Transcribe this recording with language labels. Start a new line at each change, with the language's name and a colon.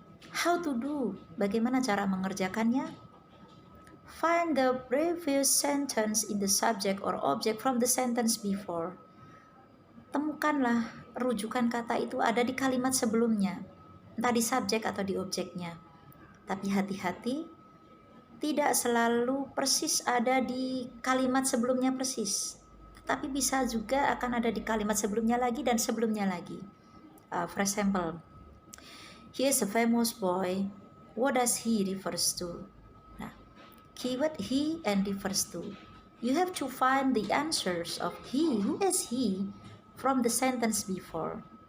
English: How to do,
Indonesian: bagaimana cara mengerjakannya?
English: Find the previous sentence in the subject or object from the sentence before.
Indonesian: Temukanlah rujukan kata itu ada di kalimat sebelumnya, entah di subjek atau di objeknya. Tapi hati-hati, tidak selalu persis ada di kalimat sebelumnya persis, tetapi bisa juga akan ada di kalimat sebelumnya lagi dan sebelumnya lagi.
English: For example, he is a famous boy. What does he refers to? Nah, keyword he and refers to. You have to find the answers of he, who is he, from the sentence before.